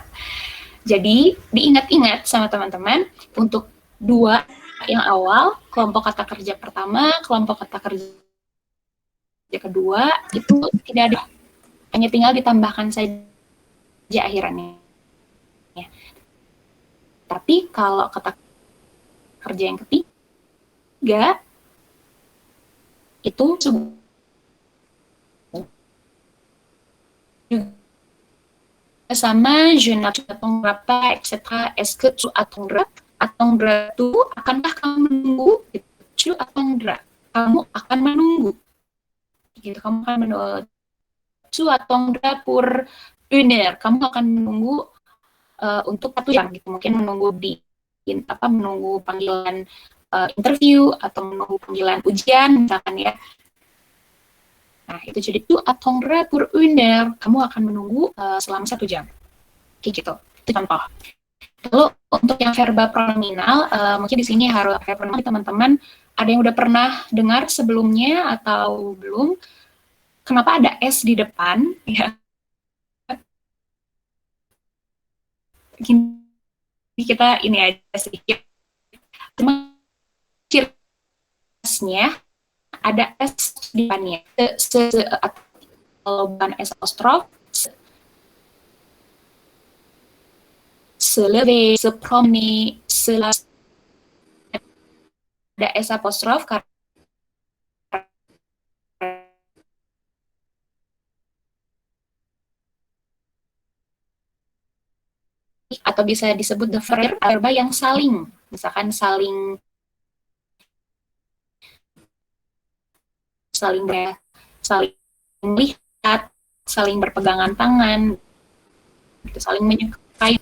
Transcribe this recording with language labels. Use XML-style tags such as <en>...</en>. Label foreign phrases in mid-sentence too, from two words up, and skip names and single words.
<id>Jadi diingat-ingat sama teman-teman untuk dua yang awal, kelompok kata kerja pertama, kelompok kata kerja kedua itu tidak ada, hanya tinggal ditambahkan saja akhirannya. Tapi kalau kata kerja yang ketiga itu juga sama</id> <fr>je n'attends pas, etc. Est-ce que tu attendras?</fr> <id>Attendra itu akankah kamu menunggu?</id> <fr>Tu attendras.</fr> <id>Kamu akan menunggu. Gitu, kamu akan menunggu.</id> <fr>Tu attendras pour une heure.</fr> <id>Kamu akan menunggu untuk 1 jam gitu. Mungkin menunggu menunggu panggilan interview atau menunggu panggilan ujian misalkan ya. Nah, itu jadi</id> <fr>tu attendras pour une heure.</fr> <id>Kamu akan menunggu selama 1 jam. Kayak gitu. Itu contoh. Lalu untuk yang verba pronominal, mungkin di sini harus verba pronominal teman-teman ada yang udah pernah dengar sebelumnya atau belum? Kenapa ada s di depan? Ya, kita ini aja sih. Cuma ciri khasnya ada s di depannya. Kalau bukan s apostrof,</id> <fr>se lever, se promener,</fr> <id>ada s apostrof karena atau bisa disebut the verba yang saling, misalkan saling melihat, saling berpegangan tangan, saling menyukai.</id>